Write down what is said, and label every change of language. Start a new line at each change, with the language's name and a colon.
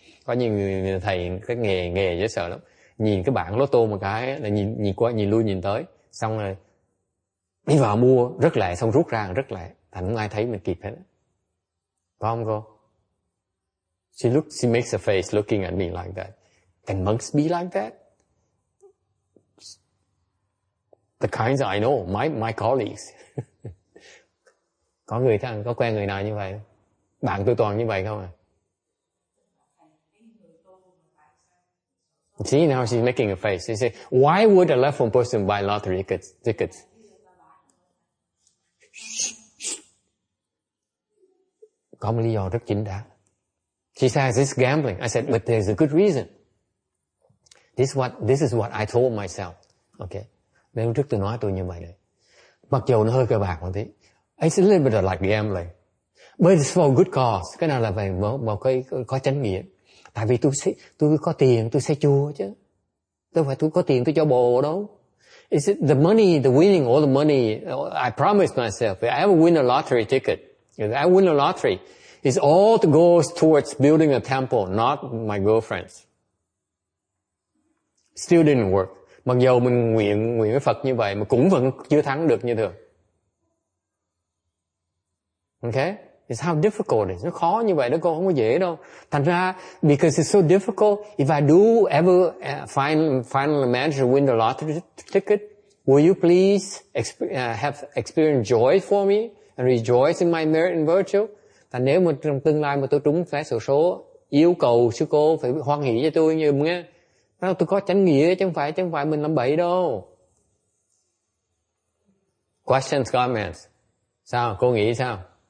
Vietnamese: Có nhiều người thầy cái nghề dễ sợ lắm. Nhìn cái bảng lotto một cái là nhìn qua nhìn lui nhìn tới, xong rồi đi vào mua rất lẹ, xong rút ra rất lẹ, thành không ai thấy mình kịp hết. Có không cô?
English: She makes a face looking at me like that. Can monks be like that? The kinds I know, my colleagues.
Vietnamese: Có quen người nào như vậy? Bạn tôi toàn như vậy không à?
English: See, now she's making a face. She said, why would a left-phone person buy lottery tickets?
Vietnamese: Có một lý do rất chính đáng.
English: She says, it's gambling. I said, but there's a good reason. This is what I told myself. Okay.
Vietnamese: Nên trước tôi nói tôi như vậy đấy. Mặc dù nó hơi cờ bạc một tí.
English: It's a little bit like gambling. But it's for a good cause.
Vietnamese: Cái nào là về một cái có chánh nghĩa. Tại vì tôi có tiền tôi xây chùa chứ. Đâu phải tôi có tiền tôi cho bồ đâu.
English: Is it the money, the winning all the money? I promised myself, if I ever win a lottery ticket, if I win a lottery, it's all to goes towards building a temple, not my girlfriends. Still didn't work.
Vietnamese: Mặc dù mình nguyện với Phật như vậy mà cũng vẫn chưa thắng được như thường.
English: Okay? It's how difficult it is.
Vietnamese: Nó khó như vậy đó, con không có dễ đâu. Thành ra,
English: because it's so difficult, if I do ever finally manage to win the lottery ticket, will you please have experience joy for me and rejoice in my merit and virtue?
Vietnamese: Thành nếu mà trong tương lai mà tôi trúng vé xổ số, yêu cầu sư cô phải hoan hỷ cho tôi như nghe. Tôi có chánh nghĩa chứ không phải mình làm bậy đâu.
English: Questions, comments.
Vietnamese: Sao? Cô nghĩ sao?